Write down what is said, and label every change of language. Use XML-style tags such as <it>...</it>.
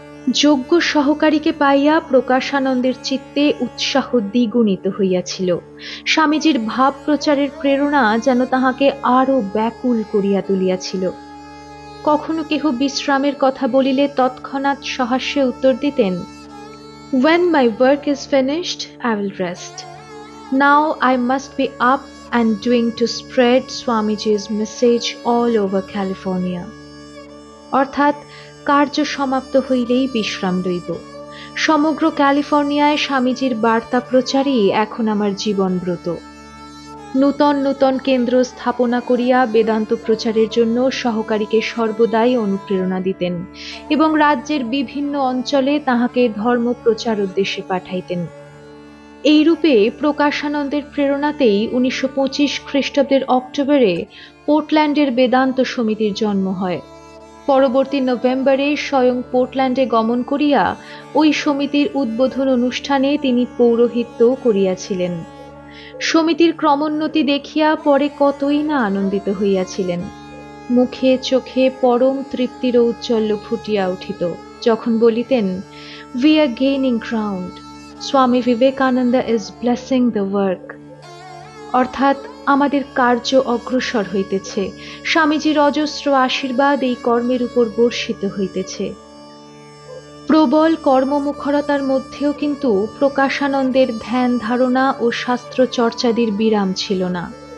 <bn>যোগ্য সহকারীকে পাইয়া প্রকাশানন্দের চিত্তে উৎসাহ দ্বিগুণিত হইয়াছিল। স্বামীজির ভাব প্রচারের প্রেরণা যেন তাহাকে আরো ব্যাকুল করিয়া তুলিয়াছিল। কখনো কেহ বিশ্রামের কথা বলিলে তৎক্ষণাৎ সহাস্যে উত্তর দিতেন,</bn> <en>"When my work is finished, I will rest. Now I must be up and doing to spread Swamiji's message all over California."</en> <bn>অর্থাৎ কার্য সমাপ্ত হইলেই বিশ্রাম লইব। সমগ্র ক্যালিফোর্নিয়ায় স্বামীজির বার্তা প্রচারই এখন আমার জীবনব্রত। নূতন নূতন কেন্দ্র স্থাপনা করিয়া বেদান্ত প্রচারের জন্য সহকারীকে সর্বদাই অনুপ্রেরণা দিতেন এবং রাজ্যের বিভিন্ন অঞ্চলে তাহাকে ধর্ম প্রচার উদ্দেশ্যে পাঠাইতেন। এইরূপে প্রকাশানন্দের প্রেরণাতেই 1925 খ্রিস্টাব্দের অক্টোবরে পোর্টল্যান্ডের বেদান্ত সমিতির জন্ম হয়। পরবর্তী নভেম্বরে স্বয়ং পোর্টল্যান্ডে গমন করিয়া ওই সমিতির উদ্বোধন অনুষ্ঠানে তিনি পৌরোহিত্য করিয়াছিলেন। সমিতির ক্রমোন্নতি দেখিয়া পরে কতই না আনন্দিত হইয়াছিলেন। মুখে চোখে পরম তৃপ্তির ঔজ্জ্বল্য ফুটিয়া উঠিত যখন বলিতেন,</bn> <en>"We are gaining ground. Swami Vivekananda is blessing the work."</en> <bn>অর্থাৎ আমাদের কার্য অগ্রসর হইতেছে, স্বামীজির অজস্র আশীর্বাদ এই কর্মের উপর বর্ষিত হইতেছে। প্রবল কর্মমুখরতার মধ্যেও কিন্তু প্রকাশানন্দের ধ্যান ধারণা ও শাস্ত্র চর্চাদির বিরাম ছিল না।</bn>